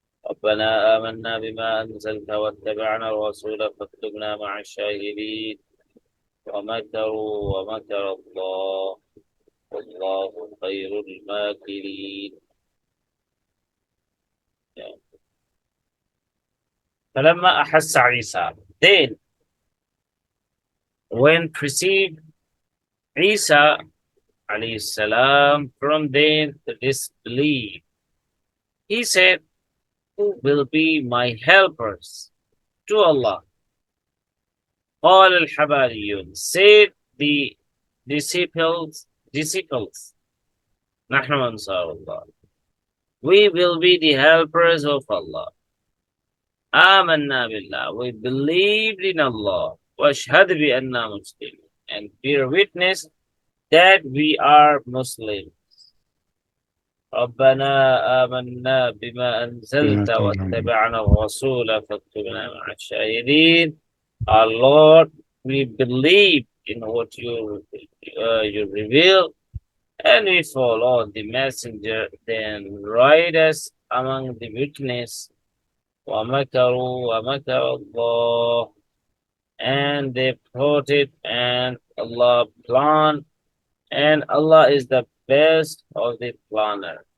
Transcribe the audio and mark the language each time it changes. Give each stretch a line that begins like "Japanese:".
Arabic: ربنا آمنا بما أنزلت واتبعنا الرسول فاكتبنا مع الشاهدين ومكروا ومكر الله والله خير الماكرين. فلما أحس عيسى,
English: then when perceived Isa alayhi salam from them to disbelief, he said, who will be my helpers to Allah?
Arabic: قال الحباريون,
English: said the disciples,
Arabic: نحن أنصار الله,
English: we will be the helpers of Allah.
Arabic: آمنا بالله,
English: we believed in Allah.
Arabic: واشهد بأننا مسلمون,
English: and bear witness that we are Muslims.
Arabic: ربنا آمنا بما أنزلت واتبعنا الرسول فاكتبنا مع الشاهدين.
English: Our Lord, we believe in what you reveal, and we follow the messenger, then write us among the witness.
Arabic: وَمَكَرُوا وَمَكَرَ اللَّهُ,
English: and they plotted, and Allah planned, and Allah is the best of the planner.